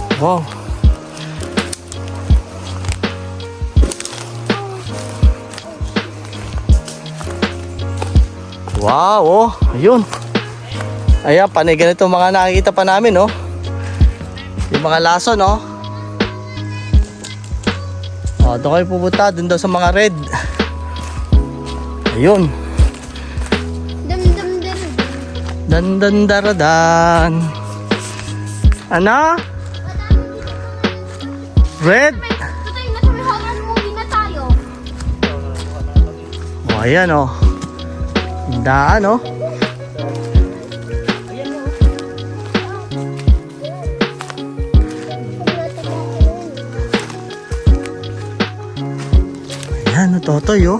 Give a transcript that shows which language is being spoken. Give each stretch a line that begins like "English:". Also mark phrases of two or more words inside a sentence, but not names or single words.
Filipino: Wow. Wow, oh. Ayun. Ayan, panay ganito mga nakikita pa namin, oh. Yung mga lason, oh. Oh, doon kayo pupunta. Doon daw sa mga red. Ayun. Dam-dam-dam. Dan-dan-daradan. Ano? Red? Tutoy, nasa may horror movie na tayo. Oh, ayan, oh. Daan, oh. Ayan, oh, Totoy, oh.